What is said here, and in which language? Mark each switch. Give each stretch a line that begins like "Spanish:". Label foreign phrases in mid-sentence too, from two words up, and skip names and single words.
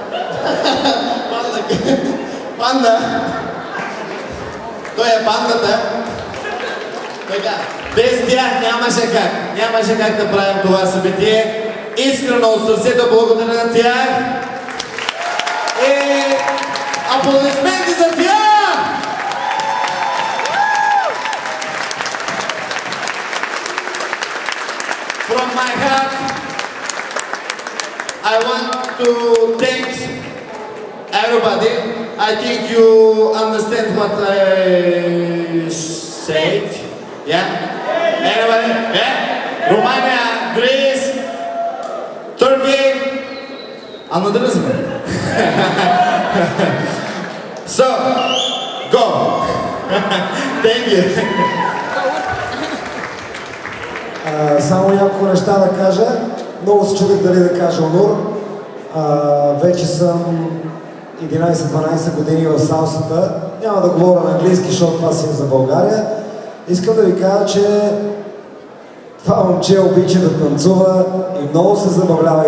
Bulgarian: Панда. Той е пандата. Така. Без тях нямаше как да правим това събитие. Искрено от сърцето благодаря на тях. И аплодисменти за тях!
English: From my heart, I want to thank everybody. I think you understand what I said. Yeah? Anybody? Yeah? Romania, Greece, Turkey.
Turkish: Anladınız mı?
English: So, go. Thank you.
Bulgarian: Само няколко неща да кажа. Много се чудих дали да кажа Онур. Вече съм 11-12 години в салсата. Няма да говоря на английски, защото това си е за България. Искам да ви кажа, че това момче обича да танцува и много се забавлява.